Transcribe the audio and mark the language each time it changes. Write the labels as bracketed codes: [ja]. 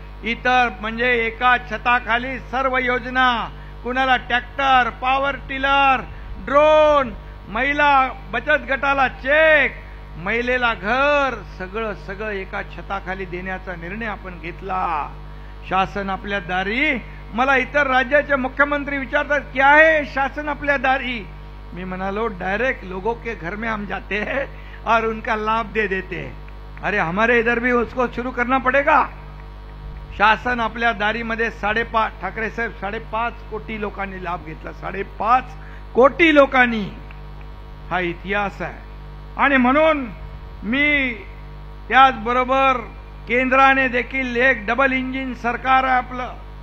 [mr] इतर म्हणजे एका छताखाली सर्व योजना, कुणाला ट्रॅक्टर, पॉवर टिलर, ड्रोन, महिला बचत गटाला चेक, महिलेला घर, सगळं एका छताखाली देण्याचा निर्णय आपण घेतला. शासन आपल्या दारी. मला इतर राज्याचे मुख्यमंत्री विचारतात [hi] क्या है [mr] शासन आपल्या दारी. मी म्हणालो [hi] डायरेक्ट लोगों के घर में हम जाते हैं और उनका लाभ दे देते हैं। अरे हमारे इधर भी उसको शुरू करना पड़ेगा। [mr] शासन आपल्या दारीमध्ये 5.5 ठाकरे साहेब 5.5 कोटी लोकांनी लाभ घेतला। 5.5 कोटी लोकांनी, हा इतिहास आहे। आणि म्हणून मी त्याचबरोबर केंद्राने देखील एक डबल इंजिन सरकार आहे आपलं।